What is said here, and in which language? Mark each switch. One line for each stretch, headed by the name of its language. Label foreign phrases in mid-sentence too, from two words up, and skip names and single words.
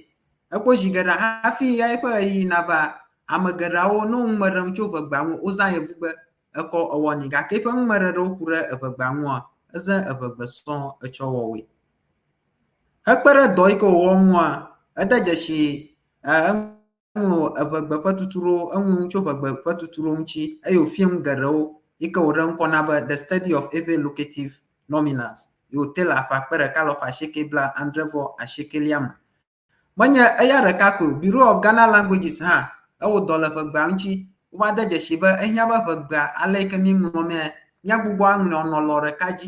Ewe: Ekpɔ zi geɖe hafi ya eƒe ɣeyiɣi nava ame geɖeawo no ŋume ɖem tso ʋegbea ŋu wozã Eʋegbe ekɔ ewɔnɛ gake eƒe ŋumeɖeɖewo ku ɖe ʋegbea ŋua eze Eʋegbe sɔŋ etsɔ wɔwoe. Hekpe ɖe dɔ yi ke wòwɔ ŋua ede dzesi eŋlɔ Eʋegbe ƒe tutuɖo eŋu tso Eʋegbe ƒe tutuɖo ŋuti eye wòfia ŋu geɖewo yi ke wòɖe ŋkɔ na be
English: the study of Ewe locative nominals
Ewe: yi wòte le ƒe akpe ɖeka lɔ ƒe asieke blaadre vɔ asiekelia me. Menye eya ɖeka ko Bureau of Ghana Languages hã ewɔ dɔ le ʋegbea ŋuti. Wova de dzesi be ehiã be ʋegbea ale yi ke míeŋlɔ mea míagbugbɔ aŋlɔ nɔlɔ ɖeka dzi.